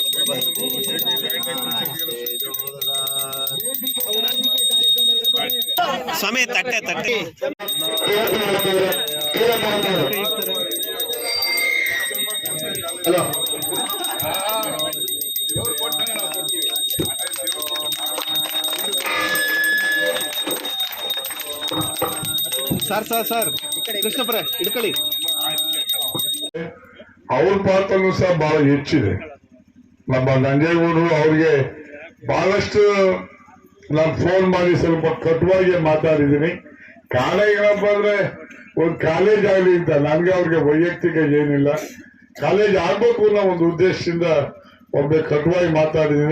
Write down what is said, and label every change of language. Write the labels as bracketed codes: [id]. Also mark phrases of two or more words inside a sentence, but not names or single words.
[kn] समय तट्टे तट्टे हेलो सर सर सर कृष्णपुर हिडकली ಅವ್ರ ಪಾತ್ರನೂ ಸಹ ಬಹಳ ಹೆಚ್ಚಿದೆ. ನಮ್ಮ ನಂಜೇಗೌಡರು ಅವ್ರಿಗೆ ಬಹಳಷ್ಟು ನಾನು ಫೋನ್ ಮಾಡಿ ಸ್ವಲ್ಪ ಕಟುವಾಗಿ ಮಾತಾಡಿದ್ದೀನಿ. ಕಾರಣ ಏನಪ್ಪ ಅಂದ್ರೆ ಒಂದು ಕಾಲೇಜ್ ಆಗಲಿ ಅಂತ ನನ್ಗೆ ಅವ್ರಿಗೆ ವೈಯಕ್ತಿಕ ಏನಿಲ್ಲ, ಕಾಲೇಜ್ ಆಗ್ಬೇಕು ಅನ್ನೋ ಒಂದು ಉದ್ದೇಶದಿಂದ ಒಬ್ಬ ಕಟುವಾಗಿ ಮಾತಾಡಿದ್ದೀನಿ.